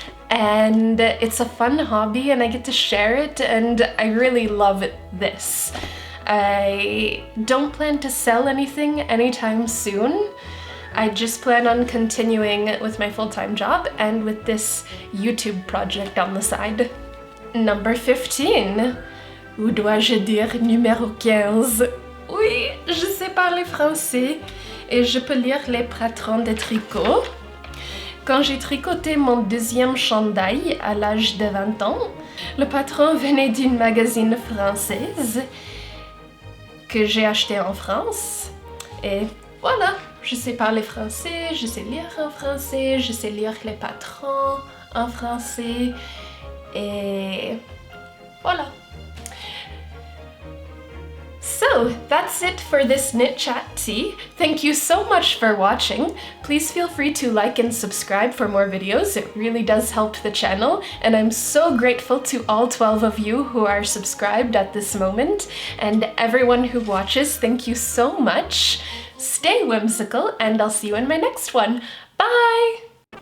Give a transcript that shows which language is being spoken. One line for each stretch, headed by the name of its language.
English: And it's a fun hobby and I get to share it, and I really love this. I don't plan to sell anything anytime soon. I just plan on continuing with my full-time job and with this YouTube project on the side. Number 15.
French: Ou dois-je dire numéro 15? Oui, je sais parler français et je peux lire les patrons de tricot. Quand j'ai tricoté mon deuxième chandail à l'âge de 20 ans, le patron venait d'une magazine française que j'ai acheté en France. Et voilà, je sais parler français, je sais lire en français, je sais lire les patrons en français. Et voilà.
English: So that's it for this Knit Chat tea. Thank you so much for watching. Please feel free to like and subscribe for more videos. It really does help the channel, and I'm so grateful to all 12 of you who are subscribed at this moment, and everyone who watches, thank you so much. Stay whimsical, and I'll see you in my next one. Bye!